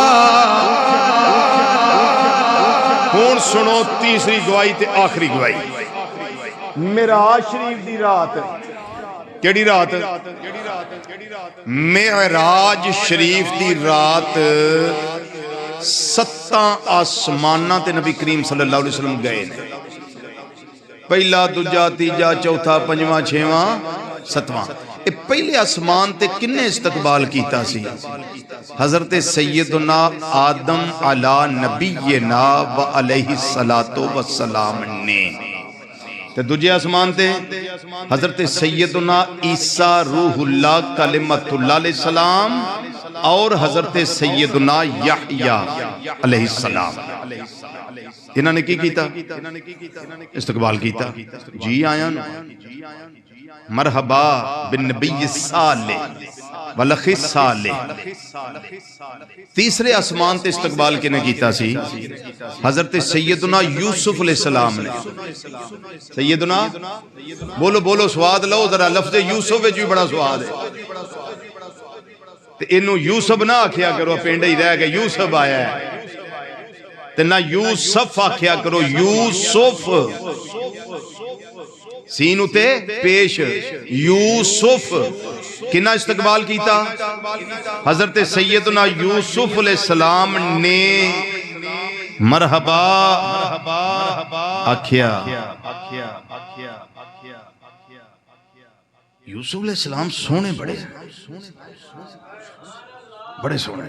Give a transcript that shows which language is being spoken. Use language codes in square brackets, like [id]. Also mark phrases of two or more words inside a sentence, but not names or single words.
[pa] ہون سنو تیسری گواہی تے آخری گواہی. معراج شریف دی رات. کیڑی رات؟ معراج شریف دی رات 7 آسماناں تے نبی کریم [ar] صلی اللہ علیہ وسلم [pa] گئے نے. پہلا، دوجا، تیجا، چوتھا، پنجواں، چھواں، ستواں. پہلے آسمان تے کنے استقبال کیتا سی؟ حضرت سیدنا آدم [ar] علی نبینا و علیہ السلام [pa] نے. تے دوجے آسمان تے حضرت سیدنا عیسیٰ [ar] روح اللہ کلمت اللہ علیہ السلام [pa] اور حضرت سیدنا یحییٰ [ar] علیہ السلام. [pa] انہوں نے کی کیتا؟ استقبال کیتا. جی آیا نا، [ar] مرحبا بالنبی صالح. وَلَخِ الصَّالِحِ. [pa] تیسرے آسمان تے استقبال کنے کیتا سی؟ حضرت سیدنا یوسف [ar] علیہ السلام [pa] نے. سیدنا بولو بولو سواد لو ذرا، لفظ یوسف وچ بھی بڑا سواد ہے. تے انہوں یوسف نہ آکھیا کرو پینڈے ہی رہ گئے یوسف آیا ہے، تے نہ یوسف آکھیا کرو یوسف سین اتے پیش یوسف. کنہ استقبال کیتا؟ حضرت سیدنا یوسف [ar] علیہ السلام [pa] نے مرحبا آکھیا. یوسف [ar] علیہ السلام [pa] سونے بڑے بڑے سونے.